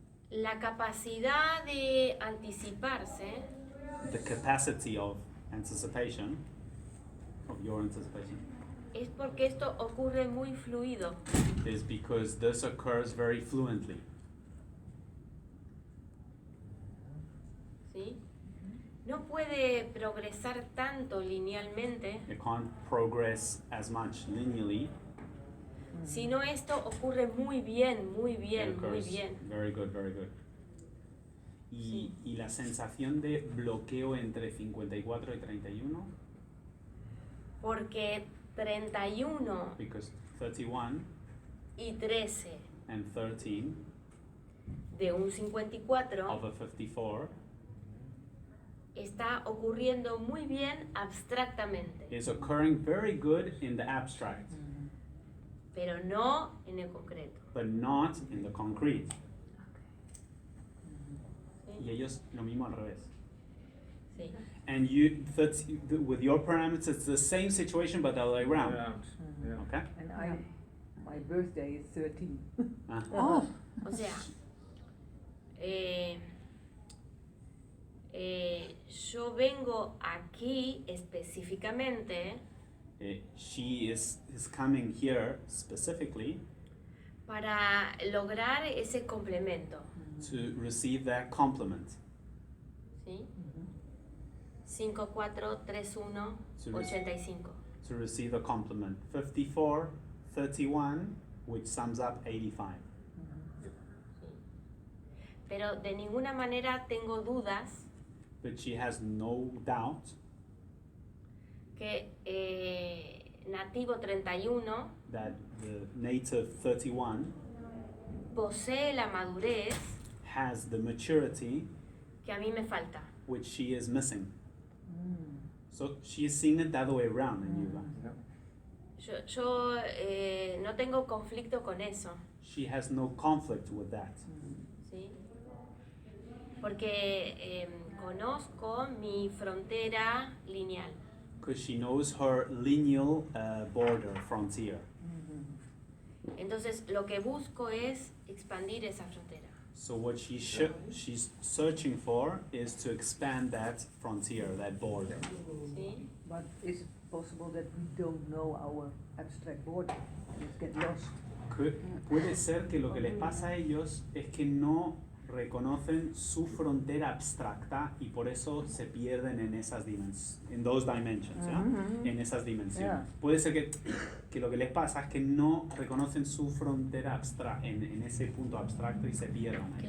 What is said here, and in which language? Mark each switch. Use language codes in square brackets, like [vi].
[es] La capacidad de anticiparse [en] The capacity of anticipation, of your anticipation, [es] es porque esto ocurre muy fluido. [en] is because this occurs very fluently. [es] ¿Sí? No puede progresar tanto linealmente, [en] It can't progress as much linearly. [es] sino esto ocurre muy bien, muy [en] It [es] bien, muy [en] occurs [es] bien. [en] very good, very good. [es] Y la sensación de bloqueo entre 54 y 31, Porque 31 [en] because 31 [es] y 13 [en] and 13 [es] de un 54 [en] of a 54 [es] está ocurriendo muy bien abstractamente, [en] is occurring very good in the abstract, [es] pero no en el concreto. [en] but not in the concrete. [es] ¿Sí? Y ellos lo mismo al revés. Sí. [en] And you, with your parameters, it's the same situation but the other way around. Yeah. Okay? And My birthday is 13. Ah. Oh. [es] O sea, yo vengo aquí específicamente [en] She is coming here specifically [es] para lograr ese complemento, [en] to receive that compliment. [es] ¿sí? 5431 85. [en] To receive a compliment. 54, 31, which sums up 85. [es] Pero de ninguna manera tengo dudas [en] But she has no doubt [es] que Nativo 31 [en] that the native 31 [es] posee la madurez [en] has the maturity [es] que a mí me falta. [en] which she is missing. So she is seeing it the other way around in Yuba. [es] Yo no tengo conflicto con eso, [en] She has no conflict with that [es] ¿sí? Porque conozco mi frontera lineal. [en] because she knows her lineal border frontier. [es] Entonces lo que busco es expandir esa frontera. [en] So what she's searching for is to expand that frontier, that border. [es] ¿Sí? [en] But is it possible that we don't know our abstract border? Let's get lost. [es] Puede ser que lo que les pasa a ellos es que no reconocen su frontera abstracta y por eso se pierden en esas en [en] those dimensions, [es] ¿ya? En esas dimensiones. [en] Yeah. [es] Puede ser que lo que les pasa es que no reconocen su frontera abstracta en ese punto abstracto y se pierden ahí.